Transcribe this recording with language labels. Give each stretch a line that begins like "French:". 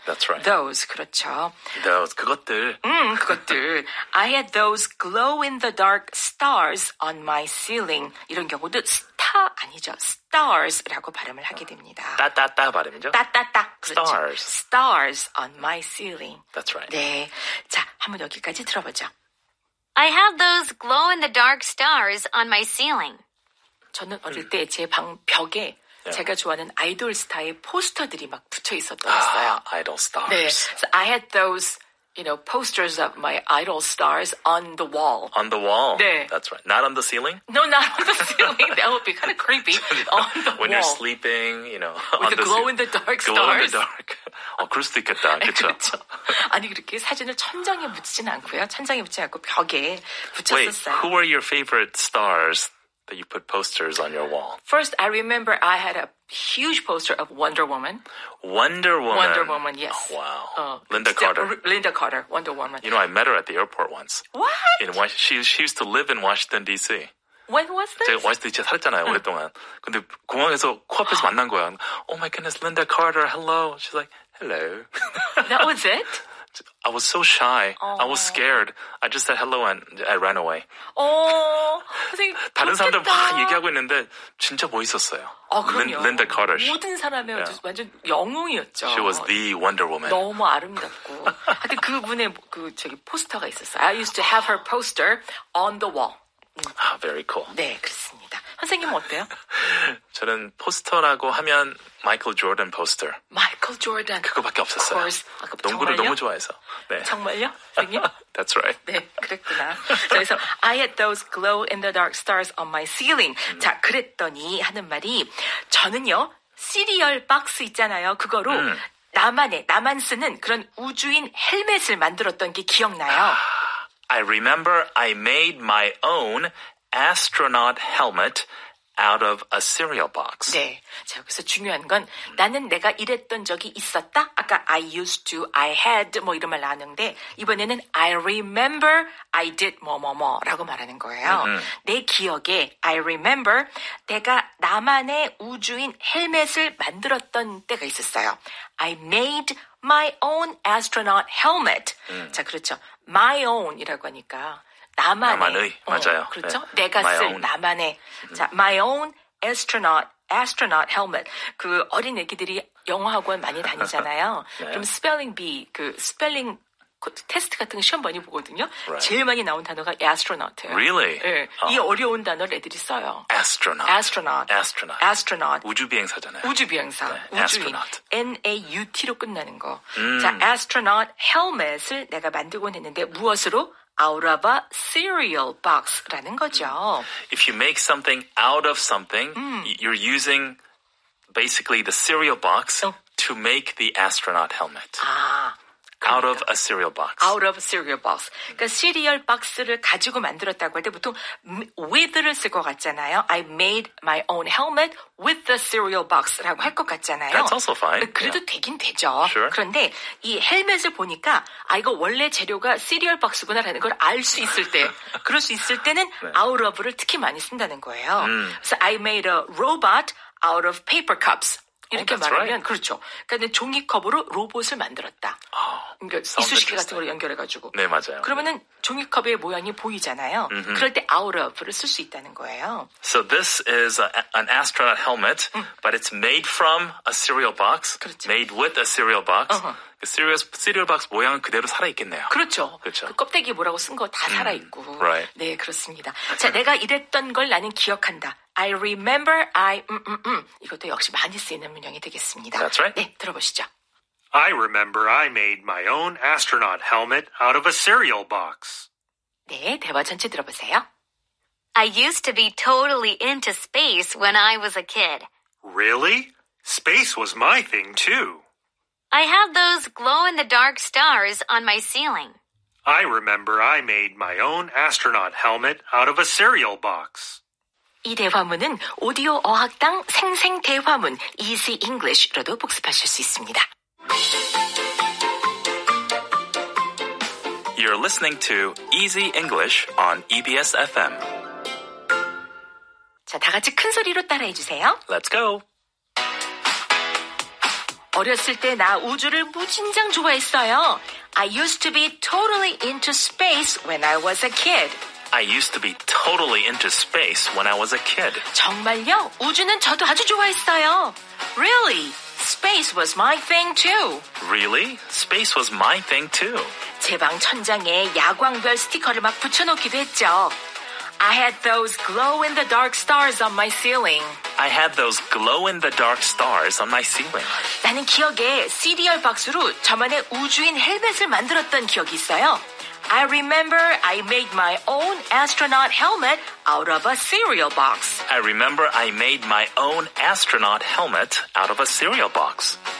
English: That's right. Those,
Korean: 그렇죠.
English: Those,
Korean: 그것들. 그것들.
English: I had those glow-in-the-dark stars on my ceiling.
Korean: 이런 경우도 star 아니죠. stars라고 발음을 하게 됩니다. 따따따 발음이죠? 따따따. 그렇죠.
English: Stars. Stars on my ceiling. That's right.
Korean: 네. 자, 한번 여기까지 들어보죠.
English: I have those glow-in-the-dark stars on my ceiling.
Korean: 저는 어릴 때 제 방 벽에 제가 좋아하는 아이돌 스타의 포스터들이 막 붙여 있었어요.
English: Idol stars.
Korean: 네.
English: So I had those, posters of my idol stars on the wall. On the wall.
Korean: 네.
English: That's right. Not on the ceiling? No, not on the ceiling. That would be kind of creepy. On the When wall. you're sleeping, With on the glow-in-the-dark stars. Glow-in-the-dark.
Korean: 그럴 수도 있겠다. 그렇죠? 그렇죠. 아니 그렇게 사진을 천장에 붙이진 않고요. 천장에 붙이지 않고 벽에
English: Wait,
Korean: 붙였었어요.
English: who were your favorite stars that you put posters on your wall? First, I remember I had a huge poster of Wonder Woman. Wonder Woman. Wonder Woman, yes. Oh, wow.
Korean: 진짜
English: Linda Carter. Linda Carter, Wonder Woman. You know, I met her at the airport once. What? She used to live in Washington, D.C. When was this?
Korean: 제가 워싱턴 DC 살았잖아요, 오랫동안. 근데 공항에서 코앞에서 만난 거야.
English: Oh my goodness, Linda Carter, hello. She's like, hello. That was it? I was so shy. I was scared. I just said hello and I ran away.
Korean: 선생님 다른 사람들 그렇겠다. 막 얘기하고 있는데 진짜 멋있었어요. 그럼요.
English: Linda Carter.
Korean: 모든 사람의 완전 영웅이었죠.
English: She was the Wonder Woman.
Korean: 너무 아름답고. 하여튼 그분의 포스터가 있었어요.
English: I used to have her poster on the wall. Very cool.
Korean: 네, 그렇습니다. 선생님은 어때요? 저는 포스터라고 하면 마이클 조던 포스터. 마이클 조던. 그거밖에 없었어요.
English: Of course.
Korean: 농구를 정말요? 너무 좋아해서. 네. 정말요? 선생님?
English: That's right.
Korean: 네, 그랬구나. 그래서
English: I had those glow-in-the-dark stars on my ceiling.
Korean: 자, 그랬더니 하는 말이 저는요. 시리얼 박스 있잖아요. 그거로 나만 쓰는 그런 우주인 헬멧을 만들었던 게 기억나요.
English: I remember I made my own astronaut helmet out of a cereal box.
Korean: 네. 자, 여기서 중요한 건 나는 내가 이랬던 적이 있었다. 아까
English: I used to, I had
Korean: 뭐 이런 말 나왔는데 이번에는
English: I remember I did
Korean: 뭐라고 말하는 거예요. 내 기억에
English: I remember
Korean: 내가 나만의 우주인 헬멧을 만들었던 때가 있었어요.
English: I made my own astronaut helmet.
Korean: 자, 그렇죠. My own이라고 하니까 나만의 맞아요. 그렇죠? 네. 내가
English: My
Korean: 쓸
English: own.
Korean: 나만의 자,
English: my own astronaut helmet.
Korean: 그 어린 애기들이 영어 학원 많이 다니잖아요. 네. 그럼 스펠링 비 스펠링 테스트 같은 거 시험 많이 보거든요.
English: Right.
Korean: 제일 많이 나온 단어가 astronaut예요.
English: Really?
Korean: 네, 이 어려운 단어를 애들이 써요.
English: Astronaut. astronaut.
Korean: 우주비행사잖아요. 우주비행사. 네, 우주인.
English: astronaut.
Korean: NAUT로 끝나는 거. 자, astronaut helmet을 내가 만들곤 했는데 무엇으로?
English: out of a cereal box라는 거죠. If you make something out of something, you're using basically the cereal box to make the astronaut helmet. Out of a cereal box. Out of a cereal box.
Korean: 그러니까 시리얼 박스를 가지고 만들었다고 할 때 보통 with를 쓸 것 같잖아요.
English: I made my own helmet with the cereal box라고
Korean: 할 것 같잖아요.
English: That's also fine.
Korean: 그래도 되긴 되죠.
English: Sure.
Korean: 그런데 이 헬멧을 보니까 이거 원래 재료가 시리얼 박스구나라는 걸 알 수 있을 때 그럴 수 있을 때는 out of를 특히 많이 쓴다는 거예요. 그래서
English: I made a robot out of paper cups.
Korean: 이렇게 말하면
English: right.
Korean: 그렇죠. 그러니까 종이컵으로 로봇을 만들었다. 그러니까 이쑤시개 같은 걸 연결해가지고. 네, 맞아요. 그러면은 종이컵의 모양이 보이잖아요. 그럴 때 out of를 쓸 수 있다는 거예요.
English: So this is an astronaut helmet, but it's made from a cereal box,
Korean: 그렇죠.
English: made with a cereal box.
Korean: 그 cereal box 모양은 그대로 살아있겠네요. 그렇죠. 그렇죠. 그 껍데기 뭐라고 쓴 거 다 살아있고.
English: Right.
Korean: 네, 그렇습니다. 자, 내가 이랬던 걸 나는 기억한다.
English: I remember,
Korean: 이것도 역시 많이 쓰이는 문형이 되겠습니다.
English: That's right.
Korean: 네, 들어보시죠.
English: I remember I made my own astronaut helmet out of a cereal box.
Korean: 네, 대화 전체 들어보세요.
English: I used to be totally into space when I was a kid. Really? Space was my thing too. I had those glow-in-the-dark stars on my ceiling. I remember I made my own astronaut helmet out of a cereal box.
Korean: 이 대화문은 오디오 어학당 생생 대화문 Easy English로도 복습하실 수 있습니다.
English: You're listening to Easy English on EBS FM.
Korean: 자, 다 같이 큰 소리로 따라해 주세요.
English: Let's go.
Korean: 어렸을 때 나 우주를 무진장 좋아했어요.
English: I used to be totally into space when I was a kid. I used to be totally into space when I was a kid.
Korean: 정말요? 우주는 저도 아주 좋아했어요.
English: Really? Space was my thing too. Really? Space was my thing too.
Korean: 제 방 천장에 야광별 스티커를 막 붙여놓기도 했죠.
English: I had those glow-in-the-dark stars on my ceiling. I had those glow-in-the-dark stars on my ceiling.
Korean: 나는 기억에 시리얼 박스로 저만의 우주인 헬멧을 만들었던 기억이 있어요.
English: I remember I made my own astronaut helmet out of a cereal box. I remember I made my own astronaut helmet out of a cereal box.